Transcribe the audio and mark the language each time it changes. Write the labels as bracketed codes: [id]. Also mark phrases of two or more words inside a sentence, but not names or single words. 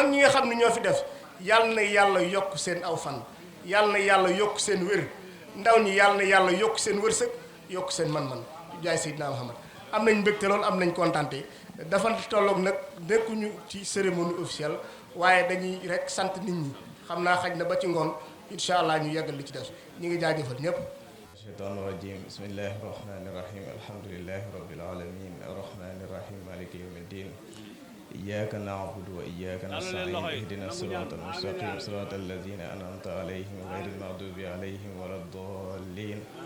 [wo] ñi nga xam ne ñoo fi def yàlla na yàlla yokk seen aw fan yàlla na yàlla yokk seen wér ndaw ñi yàlla na yàlla yokk seen wërsëg yokk seen man-man jaay Seydina Muhammad am nañ mbégte loolu am nañ kontaante dafa tolloog nag nekkuñu ci [fr] cérémonie officielle [wo] waaye dañuy rek sant nit ñi xam naa xaj na ba ci ngoon [ar] إن شاء الله [wo] ñu yeggal li ci des ñu ngi jaajëfal ñëpp. [ar] الشيطان الرجيم بسم الله الرحمن الرحيم الحمد لله رب العالمين الرحمن الرحيم مالك يوم الدين إياك نعبد وإياك نستعين اهدنا الصراط المستقيم صراط الذين أنعمت عليهم غير المغضوب عليهم ولا الضالين